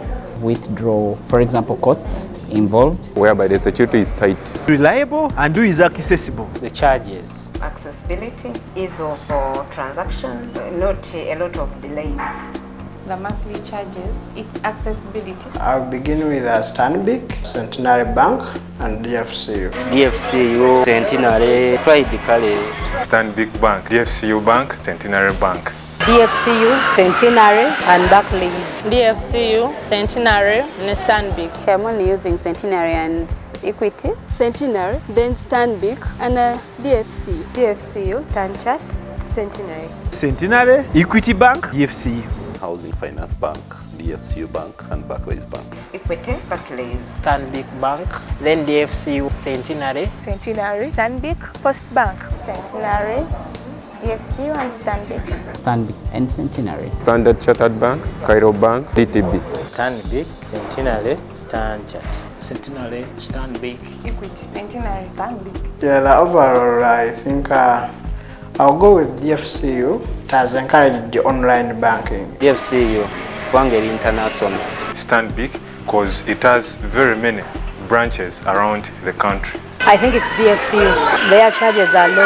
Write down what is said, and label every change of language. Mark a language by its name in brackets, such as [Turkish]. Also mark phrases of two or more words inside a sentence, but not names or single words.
[English] Withdraw, for example, costs involved. Whereby the security is tight. Reliable and is accessible. The charges. Accessibility, ease of transaction, not a lot of delays. The monthly charges, its accessibility. I'll begin with Stanbic, Centenary Bank, and DFCU. DFCU, Centenary, Stanbic Bank, DFCU Bank, Centenary Bank. DFCU, Centenary, and Barclays. DFCU, Centenary, and Stanbic. Okay, I'm only using Centenary and Equity. Centenary, then Stanbic, and DFCU. DFCU, Tanchat, Centenary. Centenary, Equity Bank, DFCU. Housing Finance Bank, DFCU Bank, and Barclays Bank. Equity, Barclays. Stanbic Bank, then DFCU, Centenary. Centenary, Stanbic, Post Bank. Centenary, DFCU and Stanbic. Stanbic and Centenary. Standard Chartered Bank, Cairo Bank, DTB. Stanbic, Centenary, Stanchart. Centenary, Stanbic. Equity, Centenary, Stanbic. Yeah, the overall, I think I'll go with DFCU. It has encouraged the online banking. DFCU, Wangeri International. Stanbic, because it has very many branches around the country. I think it's DFCU. Their charges are low.